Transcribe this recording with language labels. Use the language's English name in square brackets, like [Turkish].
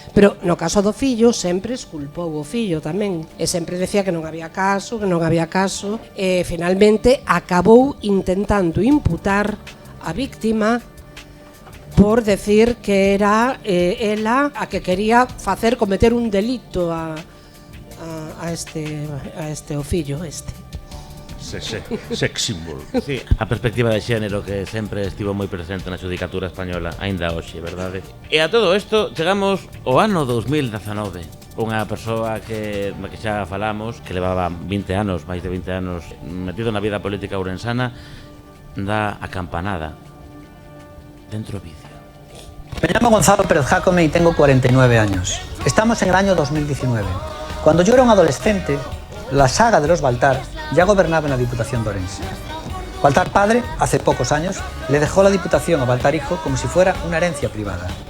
[Galician] Pero no caso do fillo sempre esculpou o fillo tamén, e sempre decía que non había caso, e finalmente acabou intentando imputar a víctima por decir que era ela a que quería facer cometer un delito a este o fillo este. [English] Sex symbol. [Galician] Sí, a perspectiva de xénero que sempre estivo moi presente na xudicatura española, aínda hoxe, verdade? E a todo isto chegamos ao ano 2019. Unha persoa que xa falamos, que levaba 20 anos, máis de 20 anos metido na vida política ourensana, dá a campanada dentro do vicio. [Spanish] Me llamo Gonzalo Pérez Jácome y tengo 49 años. Estamos en el año 2019. Cuando yo era un adolescente, la saga de los Baltar ya gobernaba en la Diputación de Ourense. Baltar padre, hace pocos años, le dejó la Diputación a Baltar hijo como si fuera una herencia privada.